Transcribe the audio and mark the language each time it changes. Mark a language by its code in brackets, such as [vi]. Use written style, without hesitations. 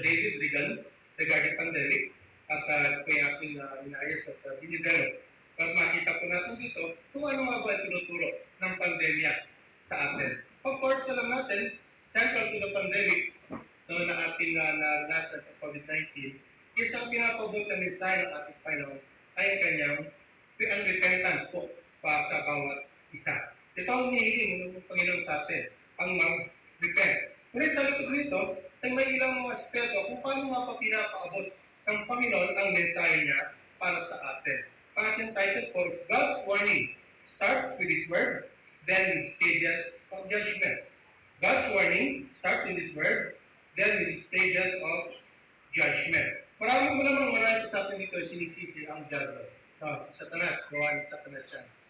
[tl] David Regan [en] regarding pandemic [tl] at ito yung ating inayos at dinidevelop. At makita po natin dito kung ano nga ba ang tinuturo ng pandemya sa atin. [en] Of course, [tl] alam natin, [en] central to the pandemic [tl] na ating nasa sa COVID-19 is ang pinapabot na mensahe ng ating Panginoon ay ang kanyang repentance po para sa bawat isa. Ito ang hinihiling ng Panginoon sa atin, ang mag-repent. Ngunit sa likod nito, ay may ilang mga aspeto kung paano nga pa pinapaabot ng Panginoon ang mensahe niya para sa atin. [en] Ang ating title for God's Warning starts with His Word, then with stages of judgment. God's warning starts with His Word, then with stages of judgment. [tl] Marami sa atin dito sinisisi ang judgment. Satanas, gawa ni Satanas yan.